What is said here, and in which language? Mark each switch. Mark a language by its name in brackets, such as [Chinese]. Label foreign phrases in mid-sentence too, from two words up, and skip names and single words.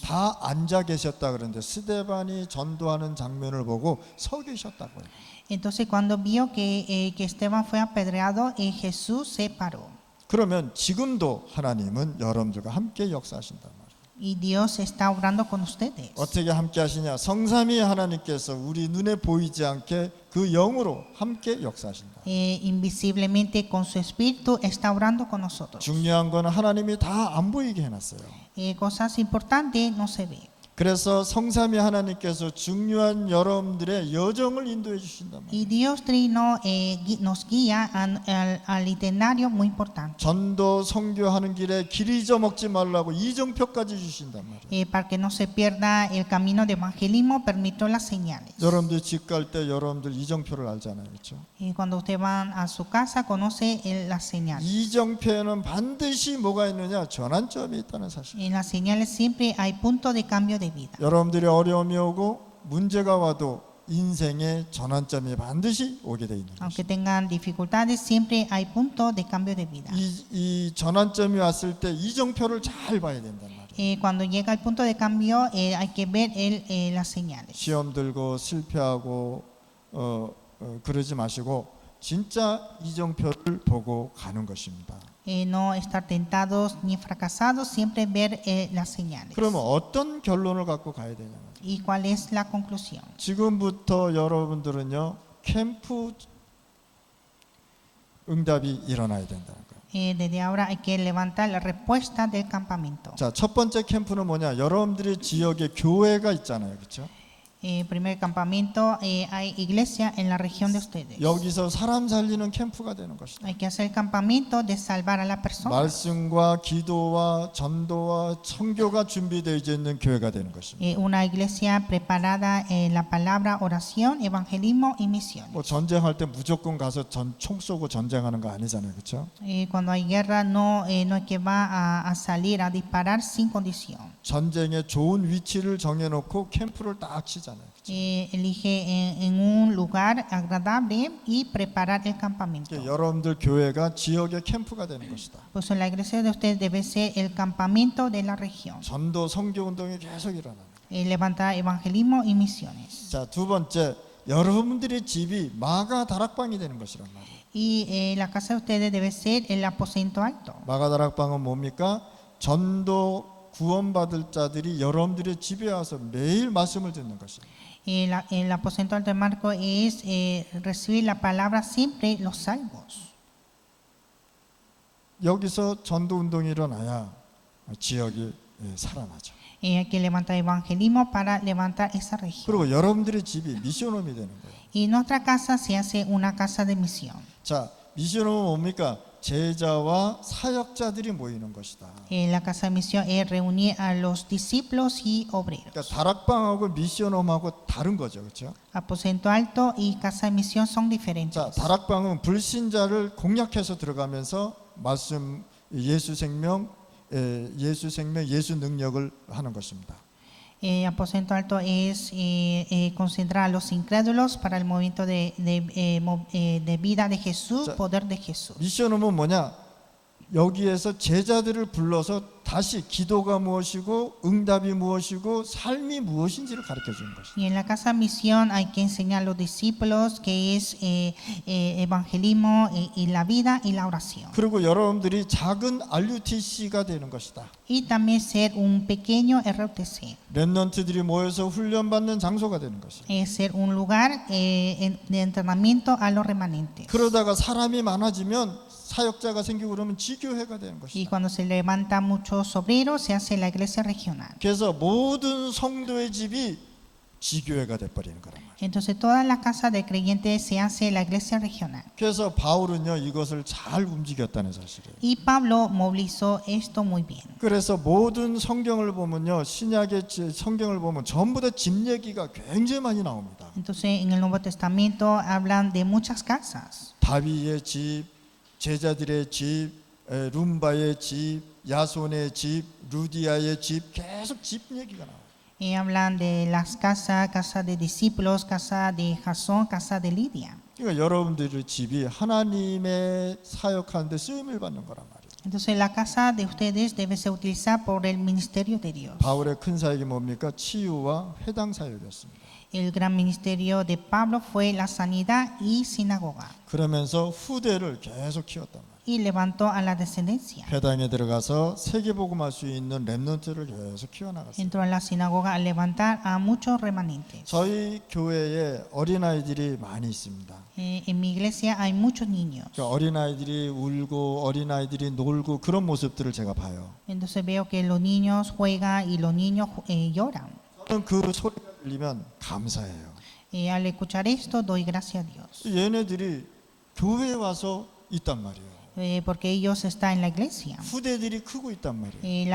[Korean] 다 앉아 계셨다 그러는데 스데반이 전도하는 장면을 보고 서 계셨다고요. [Spanish] Entonces cuando vio que Esteban fue apedreado, Jesús se paró. [Korean] 그러면 지금도 하나님은 여러분들과 함께 역사하신단 말이에요. [Spanish] Y Dios está obrando con ustedes. [Korean] 어떻게 함께 하시냐? 성삼위 하나님께서 우리 눈에 보이지 않게 그 영으로 함께 역사하신다. [Spanish] Invisiblemente con su espíritu está obrando con nosotros. [Korean] 중요한 건 하나님이 다 안 보이게 해놨어요. [Spanish] Cosas importantes no se ve. [Korean] 그래서 성삼위 하나님께서 중요한 여러분들의 여정을 인도해 주신단 말이에요. [Spanish] Y Dios Trino nos guía al itinerario muy importante. [Korean] 전도 선교하는 길에 길 잊어먹지 말라고 이정표까지 주신단 말이에요. [Spanish] Para que no se pierda el camino de evangelismo, permitió las señales. [Korean] 여러분들 집 갈 때 여러분들 이정표를 알잖아요, 그렇죠? [Spanish] Cuando usted va a su casa, conoce las señales. [Korean] 이정표에는 반드시 뭐가 있느냐? 전환점이 있다는 사실. [Spanish] En las señales siempre hay punto de cambio de vida. [Korean] 여러분들이 어려움이 오고 문제가 와도 인생의 전환점이 반드시 오게 돼 있는 [Spanish] Aunque [Korean] 것입니다. [Spanish] tengan dificultades, siempre hay punto de cambio de vida. [Korean] 이 전환점이 왔을 때 이정표를 잘 봐야 된단 말이에요. [Spanish] Cuando llega el punto de cambio, hay que ver las señales. [Korean] 시험 들고 실패하고 그러지 마시고 진짜 이정표를 보고 가는 것입니다. [Spanish] No estar tentados ni fracasados, siempre ver las señales. [Korean] 그러면 어떤 결론을 갖고 가야 되냐? [Spanish] ¿Y cuál es la conclusión? [Korean] 지금부터 여러분들은요 캠프 응답이 일어나야 된다는 거예요. [Spanish] Desde ahora hay que levantar la respuesta del campamento. [Korean] 자, 첫 번째 캠프는 뭐냐? 여러분들의 지역에 교회가 있잖아요, 그렇죠? [Spanish] Primer campamento, hay iglesia en la región de ustedes. [Korean] 여기서 사람 살리는 캠프가 되는 것이다. [Spanish] Hay que hacer el campamento de salvar a la persona. [Korean] 말씀과 기도와 전도와 선교가 준비되어 있는 교회가 되는 것입니다. [Spanish] Una iglesia preparada en la palabra, oración, evangelismo y misiones. [Korean] 뭐 전쟁할 때 무조건 가서 총 쏘고 전쟁하는 거 아니잖아요, 그렇죠? [Spanish] Cuando hay guerra, no es que va a salir a disparar sin condición. [Korean] 전쟁에 좋은 위치를 정해놓고 캠프를 딱 치잖아요. 그렇죠? [Spanish] Elige en un lugar agradable y preparar el campamento. [Korean] 그러니까 여러분들 교회가 지역의 캠프가 되는 것이다. [Spanish] Pues la iglesia de ustedes debe ser el campamento de la región. [Korean] 전도 선교 운동이 계속 일어나는 거예요. [Spanish] Levantar evangelismo y misiones. [Korean] 자, 두 번째, 여러분들의 집이 마가 다락방이 되는 것이란 말이에요. [Spanish] Y la casa de ustedes debe ser el aposento alto. [Korean] 마가 다락방은 뭡니까? 전도 구원받을 자들이 여러분들의 집에 와서 매일 말씀을 듣는 것입니다. [Spanish] El aposento alto de Marco es recibir la palabra siempre los salvos. [Korean] 여기서 전도 운동이 일어나야 지역이 살아나죠. [Spanish] Hay que levantar evangelismo para levantar esa región. [Korean] 그리고 여러분들의 집이 미션홈이 되는 거예요. [Spanish] Y nuestra casa se hace una casa de misión. [Korean] 자, 미션홈은 뭡니까? 제자와 사역자들이 모이는 것이다. [Spanish] La casa de misión es reunir a los discípulos y obreros. [Korean] 그러니까 다락방하고 미션홈하고 다른 거죠, 그렇죠? [Spanish] Aposento alto y casa de misión son diferentes. [Korean] 자, 다락방은 불신자를 공략해서 들어가면서 말씀 예수 생명, 예수 능력을 하는 것입니다. [Spanish] Aposento alto es concentrar a los incrédulos para el movimiento de vida de Jesús, poder de Jesús. [Korean] 미션홈은 뭐냐? 여기에서 제자들을 불러서 다시 기도가 무엇이고 응답이 무엇이고 삶이 무엇인지를 가르쳐 주는 것이다. [Spanish] Y en la casa misión hay que enseñar a los discípulos que es evangelismo y la vida y la oración. [Korean] 그리고 여러분들이 작은 RUTC가 되는 것이다. [Spanish] Y también ser un pequeño RUTC. [Korean] 렘넌트들이 모여서 훈련받는 장소가 되는 것이다. [Spanish] Es ser un lugar de entrenamiento a los remanentes. [Korean] 그러다가 사람이 많아지면 사역자가 생기고 그러면 지교회가 되는 [Spanish] Y [Korean] 것이다. [Spanish] cuando se levantan muchos obreros, se hace la iglesia regional. [Korean] 그래서 모든 성도의 집이 지교회가 돼버리는 거란 말이에요. [Spanish] Entonces toda la casa de creyentes se hace la iglesia regional. [Korean] 그래서 바울은요 이것을 잘 움직였다는 사실이에요. [Spanish] Y Pablo movilizó esto muy bien. [Korean] 그래서 모든 성경을 보면요 신약의 성경을 보면 전부 다 집 얘기가 굉장히 많이 나옵니다. [Spanish] Entonces en el Nuevo Testamento hablan de muchas casas. [Korean] 다윗의 집, 제자들의 집, 룸바의 집, 야손의 집, 루디아의 집 계속 집 얘기가 나와요. [Spanish] Y hablan de las casas, casa de discípulos, casa de Jasón, casa de Lidia. [Korean] 그러니까 여러분들의 집이 하나님의 사역하는데 쓰임을 받는 거란 말이에요. [Spanish] Entonces la casa de ustedes debe ser utilizada por el ministerio de Dios. [Korean] 바울의 큰 사역이 뭡니까? 치유와 회당 사역이었습니다. [Spanish] El gran ministerio de Pablo fue la sanidad y sinagoga. [Korean] 그러면서 후대를 계속 키웠단 말이에요. [Spanish] Y levantó a la descendencia. [Korean] 회당에 들어가서 세계복음할 수 있는 렘넌트를 계속 키워나갔어요. [Spanish] Entró en la sinagoga a levantar a muchos remanentes. [Korean] 저희 교회에 어린아이들이 많이 있습니다. [Spanish] En mi iglesia hay muchos niños. [Korean] 그러니까 어린아이들이 울고 어린아이들이 놀고 그런 모습들을 제가 봐요. [Spanish] Entonces veo que los niños juegan y los niños lloran. [Korean] 저는 그 소리가 들리면 감사해요. [Spanish] Al escuchar esto doy gracias a Dios. [Korean] 얘네들이 교회에 와서 있단 말이에요. [Spanish] Porque ellos están en la iglesia. [Korean] 후대들이 크고 있단 말이에요.